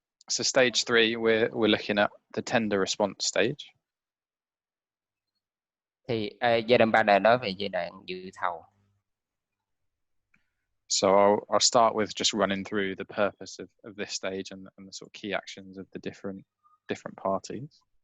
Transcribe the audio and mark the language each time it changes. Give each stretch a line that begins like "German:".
English: So stage 3, we're looking at the tender response stage.
Vietnamese: Thì giai đoạn 3 là nói về giai đoạn dự thầu.
English: So I'll start with just running through the purpose of this stage and the sort of key actions of the different parties.